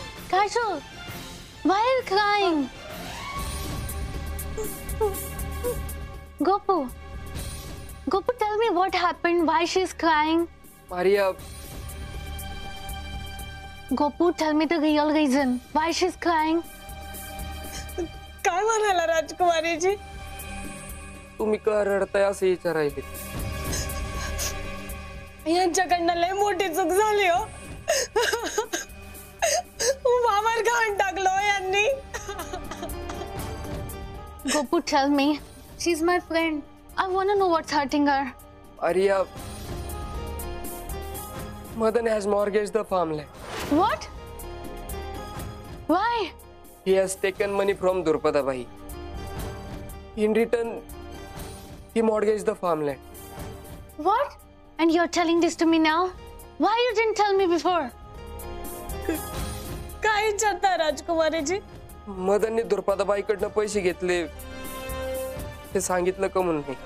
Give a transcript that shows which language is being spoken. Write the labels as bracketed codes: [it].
[en] Kajol, why are you crying? Gopu, tell me what happened. Why she's crying? Maria Gopu, tell me the real reason. Why she's crying? [mr] काय म्हणाला राजकुमारीजी तुम्ही का रडताय असं विचारायले यांच्याकडनं लय मोठी चूक झाली हो वावर घाण टाकलो यांनी [en] Gopu, tell me. She's my friend. I want to know what's hurting her. Arya, Madan has mortgaged the farmland. What? Why? He has taken money from Durpada Bhai. In return, he mortgaged the farmland. What? And you're telling this to me now? Why you didn't tell me before? [mr] काय विचारता राजकुमारीजी मदनने दुर्पदा बाईकडनं पैसे घेतले ते सांगितलं का म्हणून